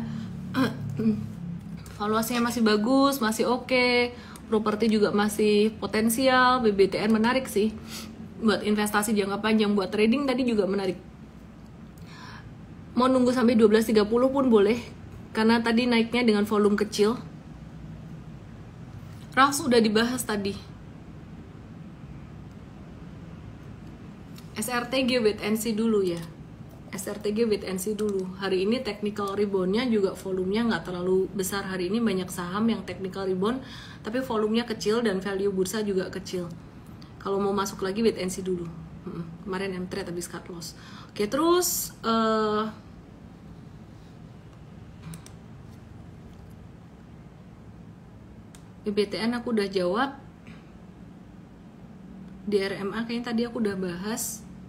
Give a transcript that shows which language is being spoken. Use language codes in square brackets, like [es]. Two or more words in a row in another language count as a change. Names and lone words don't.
[id] Valuasinya masih bagus, masih oke, properti juga masih potensial, BBTN menarik sih buat investasi jangka panjang, buat trading tadi juga menarik. Mau nunggu sampai 12.30 pun boleh, karena tadi naiknya dengan volume kecil. RAS udah dibahas tadi. SRTG [en] wait and see [id] dulu ya. SRTG [en] wait and see [id] dulu. Hari ini [en] technical reboundnya [id] juga volumenya nggak terlalu besar. Hari ini banyak saham yang [en] technical rebound, [id] tapi volumenya kecil dan value bursa juga kecil. Kalau mau masuk lagi [en] wait and see [id] dulu. Kemarin mTrade habis [en] cut loss. [id] Oke, terus BBTN aku udah jawab. Di RMA kayaknya tadi aku udah bahas.